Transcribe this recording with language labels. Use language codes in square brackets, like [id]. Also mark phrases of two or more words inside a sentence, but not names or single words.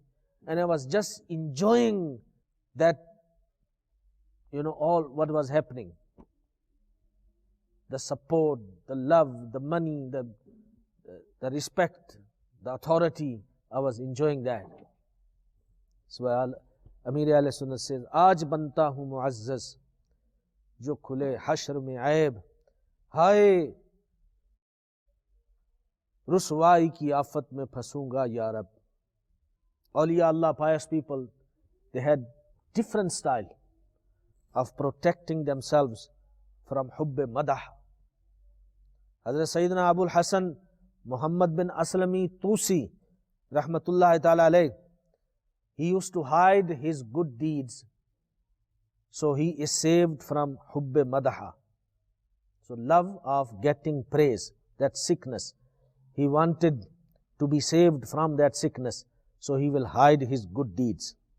[en] And I was just enjoying that, all what was happening. The support, the love, the money, the respect, the authority, I was enjoying that. So Amir Ahl Sunnah says, [ur] آج بنتا ہوں معزز، جو کھلے حشر میں عیب، ہائے رسوائی کی آفت میں پھنسوں گا یا رب. [ar] أولياء الله, [en] pious people, they had different style of protecting themselves from [ur] حبِ مدح. [en] Hazrat Sayyidina Abul Hasan Muhammad bin Aslami Tusi, [ar] رحمة الله تعالى عليه, [en] he used to hide his good deeds, so he is saved from [ur] حبِ مدحہ. [en] So love of getting praise, that sickness, he wanted to be saved from that sickness, so he will hide his good deeds.